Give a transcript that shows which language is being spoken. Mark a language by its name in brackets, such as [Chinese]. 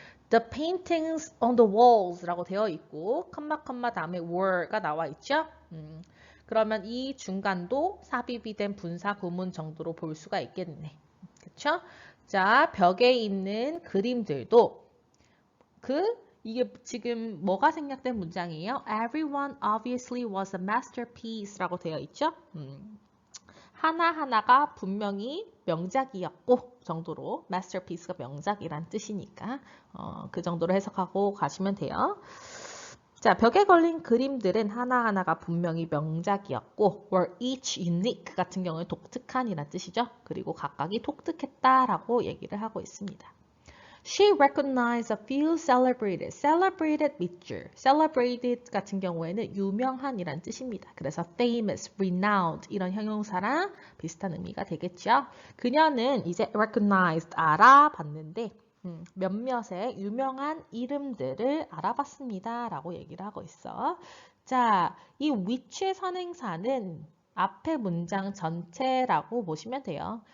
[English] The paintings on the walls [Korean] 라고 되어 있고 컴마 다음에 were가 나와 있죠. 그러면 이 중간도 삽입이 된 분사 구문 정도로 볼 수가 있겠네. 그쵸? 자, 벽에 있는 그림들도 이게 지금 뭐가 생략된 문장이에요? [English] Everyone obviously was a masterpiece [Korean] 라고 되어 있죠. 하나하나가 분명히 명작이었고 정도로 masterpiece가 명작이란 뜻이니까 그 정도로 해석하고 가시면 돼요. 자, 벽에 걸린 그림들은 하나하나가 분명히 명작이었고 [English] were each unique [Korean] 같은 경우에 독특한이란 뜻이죠. 그리고 각각이 독특했다라고 얘기를 하고 있습니다. [English] She recognized a few celebrated [Korean] 밑줄. celebrated 같은 경우에는 유명한이란 뜻입니다. 그래서 famous, renowned 이런 형용사랑 비슷한 의미가 되겠죠. 그녀는 이제 recognized 알아봤는데 몇몇의 유명한 이름들을 알아봤습니다. 라고 얘기를 하고 있어. 자, 이 which 선행사는 앞에 문장 전체라고 보시면 돼요.